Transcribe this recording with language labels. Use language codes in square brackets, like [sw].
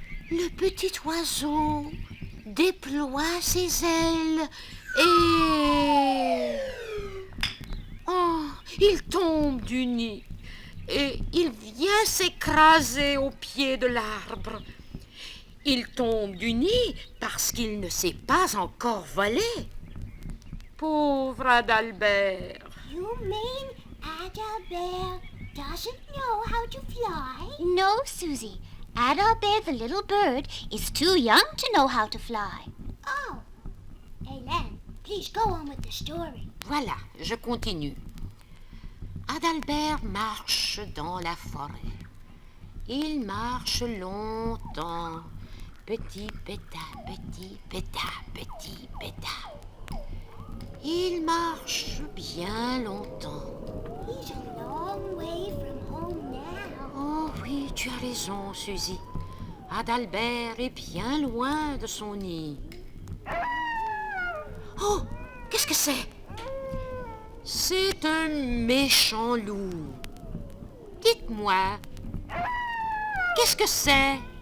[fr] Le petit oiseau déploie ses ailes et... Oh, il tombe du nid et il vient s'écraser au pied de l'arbre. Il tombe du nid parce qu'il ne sait pas encore voler. Pauvre Adalbert. [en] You mean Adalbert doesn't know how to fly? No, Susie. Adalbert the little bird is too young to know how to fly. Oh. Hélène, please go on with the story. [fr] Voilà, je continue. Adalbert marche dans la forêt. Il marche longtemps. Petit pétard, petit pétard, petit pétard. Il marche bien longtemps. [en] He's a long way from home now. [fr] Oh oui, tu as raison, Suzy. Adalbert est bien loin de son nid. Oh, qu'est-ce que c'est? C'est un méchant loup. Dites-moi, qu'est-ce que c'est?